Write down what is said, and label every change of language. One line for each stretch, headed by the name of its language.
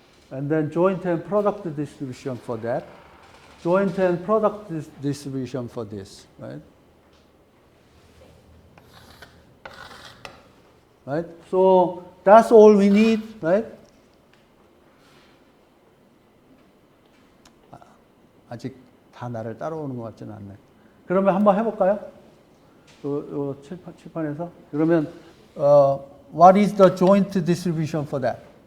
English: And then joint and product distribution for that. Joint and product distribution for this, right? Right? So that's all we need, right?
Korean: 아직 다 나를 따라오는 것 같지는 않네. 그러면 한번 해볼까요? 요 칠판에서. 그러면
English: what is the joint distribution for that?